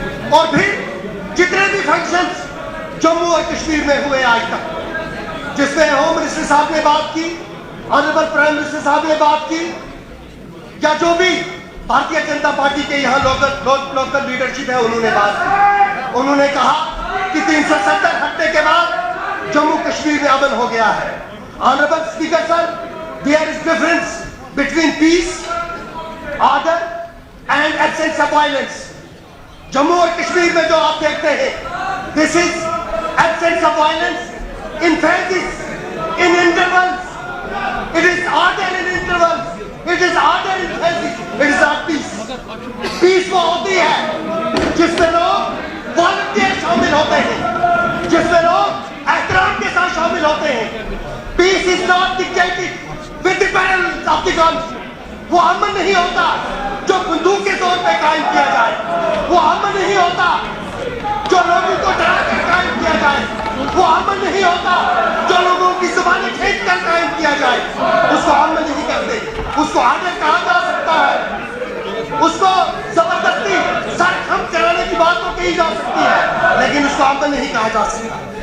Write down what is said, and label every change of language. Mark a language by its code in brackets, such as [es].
[ur] اور پھر جتنے بھی فنکشنز جموں اور کشمیر میں ہوئے آج تک, جس میں ہوم منسٹر صاحب نے بات کی, آنریبل پرائم منسٹر صاحب نے بات کی, یا جو بھی بھارتیہ جنتا پارٹی کے یہاں لوکل لیڈرشپ ہے انہوں نے بات کی, انہوں نے کہا کہ 370 ہٹنے کے بعد جموں کشمیر میں امن ہو گیا ہے. [en] Honourable speaker sir, there is difference between peace, order and absence of violence. [ur] Jammu اور کشمیر میں جو آپ دیکھتے ہیں, [en] this is absence of violence in phases, in intervals. It is order in intervals. It is order in phases. It is not peace. [ur] Peace وہ ہوتی ہے جس میں لوگ volunteer شامل ہوتے ہیں, جس میں لوگ احترام کے ساتھ شامل ہوتے ہیں. [en] Peace is not dictated with the barrels of the guns. [ur] وہ امن نہیں ہوتا جو بندوق کے طور پہ قائم کیا جائے. وہ امن نہیں ہوتا جو لوگوں کو ڈرا کر قائم کیا جائے. وہ امن نہیں ہوتا جو لوگوں کی زبانیں کھینچ کر قائم کیا جائے. اس کو امن نہیں کہتے. اس کو آرڈر کہا جا سکتا ہے, اس کو زبردستی سر خم کرانے کی بات تو کہی جا سکتی ہے, لیکن اس کو امن نہیں کہا جا سکتا.